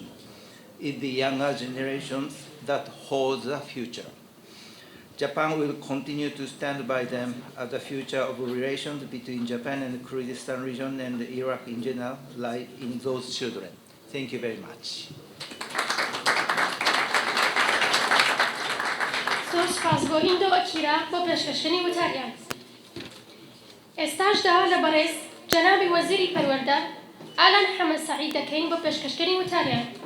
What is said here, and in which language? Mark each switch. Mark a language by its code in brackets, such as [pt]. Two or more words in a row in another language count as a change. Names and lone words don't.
[en] It's the younger generations that hold the future. Japan will continue to stand by them as the future of relations between Japan and the Kurdistan region and Iraq in general lie in those children. Thank you very much. [ckb] سپاس بۆ هیندۆ ئەکیرا بۆ پێشکەشکردنی وتاریان. ئێستاش داوا لە بەڕێز جەنابی وەزیری پەروەردە ئالان حەمەسەعید دەکەین بۆ پێشکەشکردنی وتاریان.